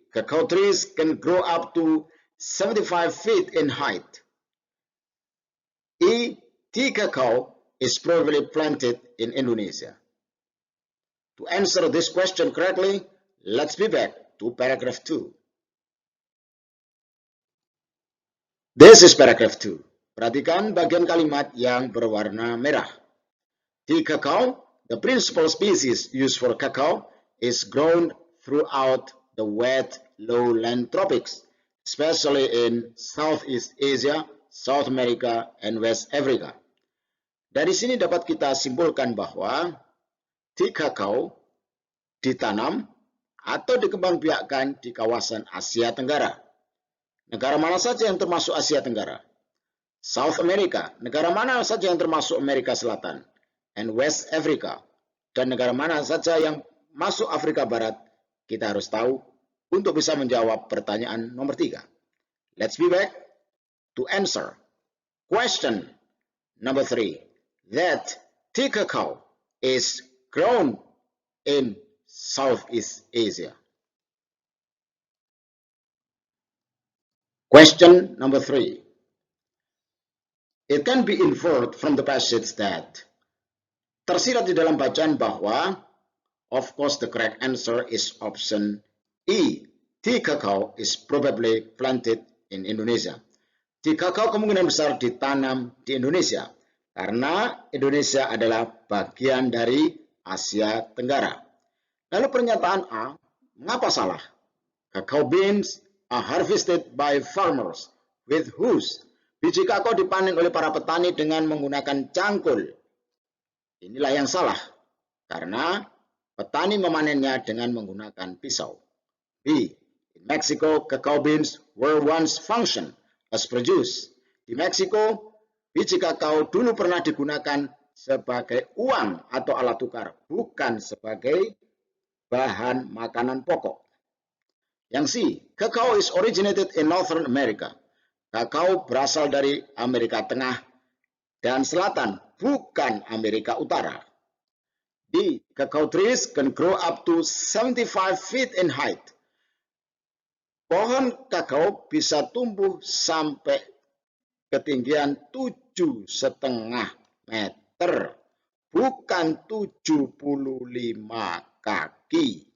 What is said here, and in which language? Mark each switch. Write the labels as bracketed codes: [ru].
[en] Cacao trees can grow up to 75 feet in height. E. Tea cacao is probably planted in Indonesia. To answer this question correctly, let's be back to paragraph 2. This is paragraph 2. [id] Perhatikan bagian kalimat yang berwarna merah. [en] Tea cacao, the principal species used for cacao, is grown throughout the wet lowland tropics, especially in Southeast Asia, South America, and West Africa. [id] Dari sini dapat kita simpulkan bahwa tea cacao ditanam atau dikembangbiakkan di kawasan Asia Tenggara. Negara mana saja yang termasuk Asia Tenggara? South America, negara mana saja yang termasuk Amerika Selatan? And West Africa, dan negara mana saja yang masuk Afrika Barat? Kita harus tahu untuk bisa menjawab pertanyaan nomor 3. [en] Let's be back to answer question number 3. That tea cacao is grown in Southeast Asia. Question number 3. It can be inferred from the passage that [id] tersirat di dalam bacaan bahwa, [en] of course the correct answer is option E. Tea cacao is probably planted in Indonesia. [id] Tea cacao kemungkinan besar ditanam di Indonesia karena Indonesia adalah bagian dari Asia Tenggara. Lalu pernyataan A, mengapa salah? [en] Cacao beans are harvested by farmers with hoes. [id] Biji kakao dipanen oleh para petani dengan menggunakan cangkul. Inilah yang salah, karena petani memanennya dengan menggunakan pisau. B. [en] In Mexico, cacao beans were once functioned as produce. [id] Di Meksiko, biji kakao dulu pernah digunakan sebagai uang atau alat tukar, bukan sebagai bahan makanan pokok. Yang C. [en] Cacao is originated in Northern America. [id] Kakao berasal dari Amerika Tengah dan Selatan, bukan Amerika Utara. D. [en] Cacao trees can grow up to 75 feet in height. [id] Pohon kakao bisa tumbuh sampai ketinggian 7,5 meter, bukan 75 kaki.